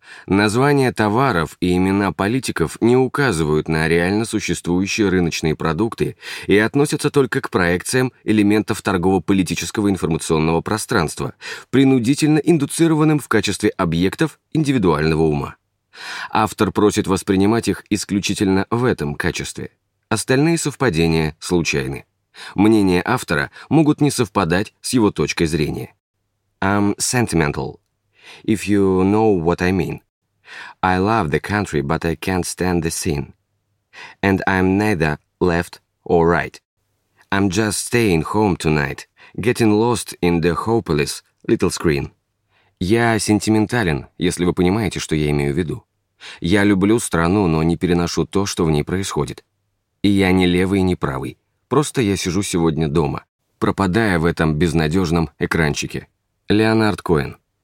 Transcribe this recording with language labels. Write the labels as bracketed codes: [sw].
[ru] Названия товаров и имена политиков не указывают на реально существующие рыночные продукты и относятся только к проекциям элементов торгово-политического информационного пространства, принудительно индуцированным в качестве объектов индивидуального ума. Автор просит воспринимать их исключительно в этом качестве. Остальные совпадения случайны. Мнения автора могут не совпадать с его точкой зрения. [en] I'm sentimental, if you know what I mean. I love the country, but I can't stand the scene. And I'm neither left or right. I'm just staying home tonight, getting lost in the hopeless little screen. [ru] Я сентиментален, если вы понимаете, что я имею в виду. Я люблю страну, но не переношу то, что в ней происходит. И я не левый и не правый. Просто я сижу сегодня дома, пропадая в этом безнадежном экранчике. Леонард Коэн.